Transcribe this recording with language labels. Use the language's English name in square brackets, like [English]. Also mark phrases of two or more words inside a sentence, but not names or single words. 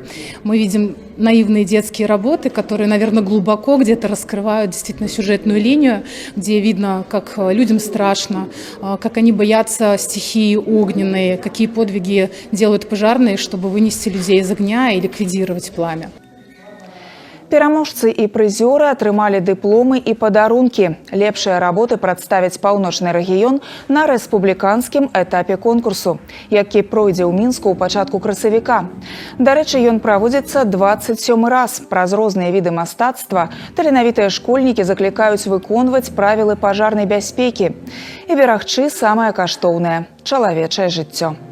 [Russian] Мы видим наивные детские работы, которые, наверное, глубоко где-то раскрывают действительно сюжетную линию, где видно, как людям страшно, как они боятся стихии огненной, какие подвиги делают пожарные, чтобы вынести людей из огня и ликвидировать пламя. [Belarusian] Пераможцы і прызёры атрымалі дыпломы і падарункі. Лепшыя работы прадставяць паўночны рэгіён на рэспубліканскім этапе конкурсу, які пройдзе ў Мінску ў пачатку красавіка. Дарэчы, ён праводзіцца 27 раз. Праз розныя віды мастацтва таленавітыя школьнікі заклікаюць выконваць правілы пажарнай бяспекі і берагчы самае каштоўнае – чалавечае жыццё.